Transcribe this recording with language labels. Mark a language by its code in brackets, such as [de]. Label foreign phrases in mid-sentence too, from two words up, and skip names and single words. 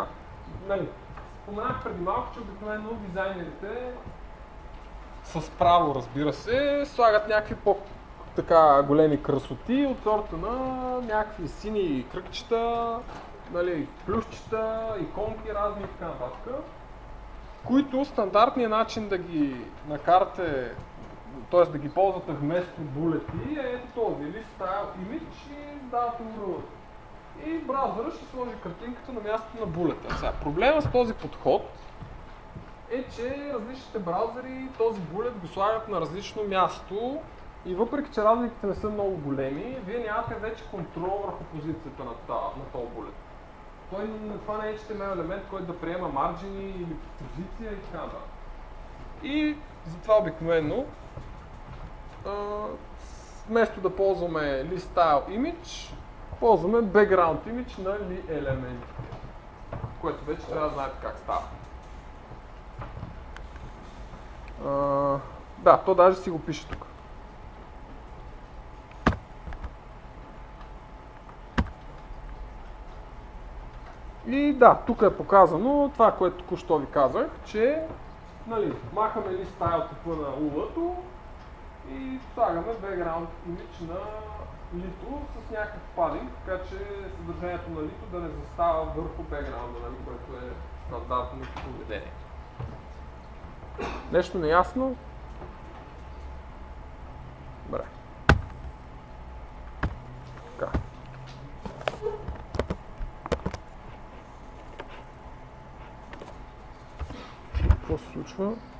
[bg] Нали, споменах преди малко, че обикновено дизайнерите с право, разбира се, слагат някакви по-така големи красоти от сорта на някакви сини кръгчета, нали, плюсчета, иконки разни и така нататък, които стандартният начин да ги накарате, т.е. да ги ползвате вместо булети е ето този, или [en] style image [bg] и давате URL. И браузъра ще сложи картинката на мястото на булета. Сега, проблема с този подход е, че различните браузъри този булет го слагат на различно място и въпреки, че разликите не са много големи, вие нямате вече контрол върху позицията на този булет. Това не е HTML елемент, който да приема марджини или позиция и така нататък. И затова обикновено вместо да ползваме [en] list style image, [bg] ползваме [en] background image [bg] на елементите, което вече трябва да знаете как става. Да, то даже си го пише тук. И да, тук е показано това, което току-що ви казах, че нали, махаме [en] list style [bg] типа на UL-то и слагаме [en] background image [bg] на лито с някакъв падинг, така че съдържанието на лито да не застава върху бекграунда, нали, което е стандартно поведение. Нещо неясно? Добре. Така. Какво се случва?